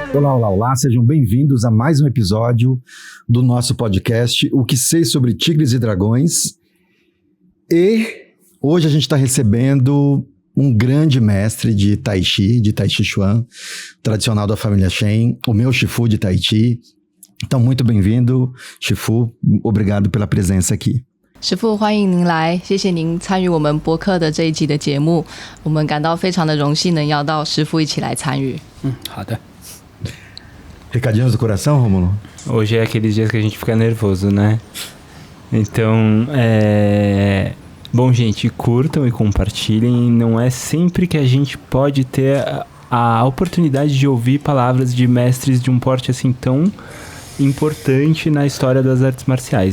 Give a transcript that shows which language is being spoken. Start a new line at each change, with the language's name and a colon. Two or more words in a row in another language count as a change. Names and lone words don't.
Portuguese: Olá, sejam bem-vindos a mais um episódio do nosso podcast O que Sei sobre Tigres e Dragões. E hoje a gente está recebendo um grande mestre de Tai Chi Chuan, tradicional da família Shen, o meu Shifu de Tai Chi. Então, muito bem-vindo, Shifu. Obrigado pela presença aqui.
Chinese: 师父，欢迎您来，谢谢您参与我们播客的这一集的节目，我们感到非常的荣幸能邀到师父一起来参与。好的。
Portuguese: Recadinhos do coração, Rômulo? Hoje é aqueles dias que a gente fica nervoso, né? Então, bom, gente, curtam e compartilhem. Não é sempre que a gente pode ter a oportunidade de ouvir palavras de mestres de um porte assim tão importante na história das artes marciais.